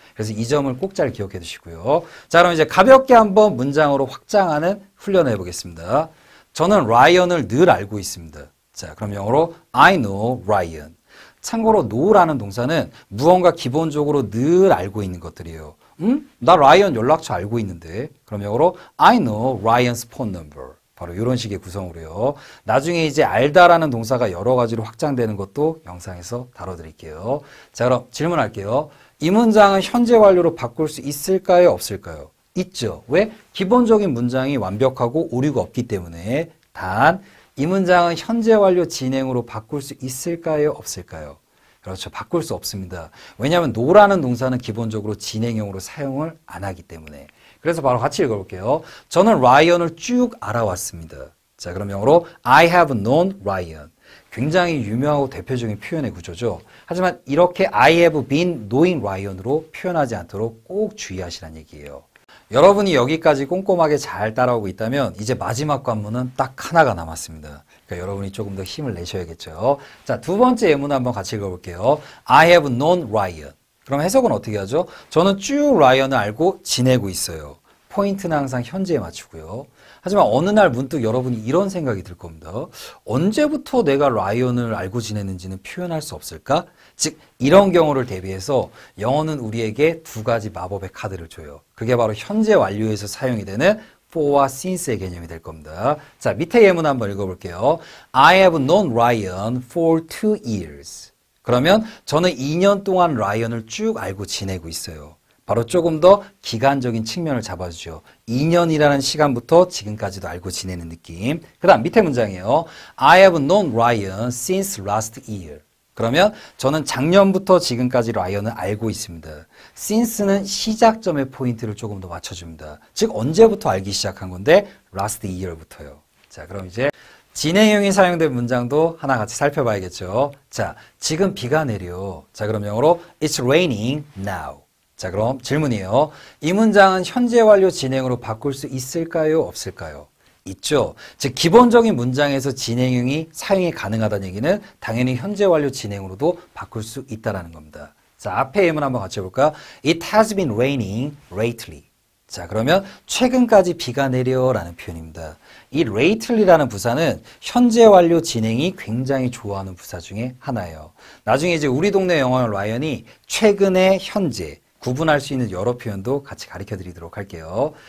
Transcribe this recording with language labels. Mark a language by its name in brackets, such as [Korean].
[Korean] 그래서 이 점을 꼭 잘 기억해 두시고요. 자, 그럼 이제 가볍게 한번 문장으로 확장하는 훈련을 해보겠습니다. 저는 라이언을 늘 알고 있습니다. 자, 그럼 영어로 [English] I know Ryan. [Korean] 참고로 know라는 동사는 무언가 기본적으로 늘 알고 있는 것들이에요. 나 라이언 연락처 알고 있는데. [English] 그럼 영어로 I know Ryan's phone number. [Korean] 바로 이런 식의 구성으로요. 나중에 이제 알다라는 동사가 여러 가지로 확장되는 것도 영상에서 다뤄드릴게요. 자, 그럼 질문할게요. 이 문장은 현재 완료로 바꿀 수 있을까요? 없을까요? 있죠. 왜? 기본적인 문장이 완벽하고 오류가 없기 때문에. 단, 이 문장은 현재 완료 진행으로 바꿀 수 있을까요? 없을까요? 그렇죠. 바꿀 수 없습니다. 왜냐하면 no라는 동사는 기본적으로 진행형으로 사용을 안 하기 때문에. 그래서 바로 같이 읽어볼게요. 저는 라이언을 쭉 알아왔습니다. [English] 자, 그럼 영어로 I have known Ryan. [Korean] 굉장히 유명하고 대표적인 표현의 구조죠. 하지만 이렇게 [English] I have been knowing Ryan [Korean] 으로 표현하지 않도록 꼭 주의하시라는 얘기예요. 여러분이 여기까지 꼼꼼하게 잘 따라오고 있다면 이제 마지막 관문은 딱 하나가 남았습니다. 그러니까 여러분이 조금 더 힘을 내셔야겠죠. 자, 두 번째 예문 한번 같이 읽어볼게요. [English] I have known Ryan. [Korean] 그럼 해석은 어떻게 하죠? 저는 쭉 라이언을 알고 지내고 있어요. 포인트는 항상 현재에 맞추고요. 하지만 어느 날 문득 여러분이 이런 생각이 들 겁니다. 언제부터 내가 라이언을 알고 지냈는지는 표현할 수 없을까? 즉 이런 경우를 대비해서 영어는 우리에게 두 가지 마법의 카드를 줘요. 그게 바로 현재 완료에서 사용이 되는 for와 since의 개념이 될 겁니다. 자, 밑에 예문 한번 읽어볼게요. [English] I have known Ryan for 2 years. [Korean] 그러면 저는 2년 동안 라이언을 쭉 알고 지내고 있어요. 바로 조금 더 기간적인 측면을 잡아주죠. 2년이라는 시간부터 지금까지도 알고 지내는 느낌. 그 다음 밑에 문장이에요. [English] I have known Ryan since last year. [Korean] 그러면 저는 작년부터 지금까지 라이언을 알고 있습니다. since는 시작점의 포인트를 조금 더 맞춰줍니다. 즉 언제부터 알기 시작한 건데 last year부터요. 자, 그럼 이제 진행형이 사용된 문장도 하나 같이 살펴봐야겠죠. 자, 지금 비가 내려. 자, 그럼 영어로 [English] It's raining now. [Korean] 자, 그럼 질문이에요. 이 문장은 현재 완료 진행으로 바꿀 수 있을까요? 없을까요? 있죠. 즉 기본적인 문장에서 진행형이 사용이 가능하다는 얘기는 당연히 현재 완료 진행으로도 바꿀 수 있다는 겁니다. 자, 앞에 예문 한번 같이 해볼까요? [English] It has been raining lately. [Korean] 자, 그러면 최근까지 비가 내려라는 표현입니다. 이 lately라는 부사는 현재 완료 진행이 굉장히 좋아하는 부사 중에 하나예요. 나중에 이제 우리 동네 영어 라이언이 최근에 현재 구분할 수 있는 여러 표현도 같이 가르쳐 드리도록 할게요.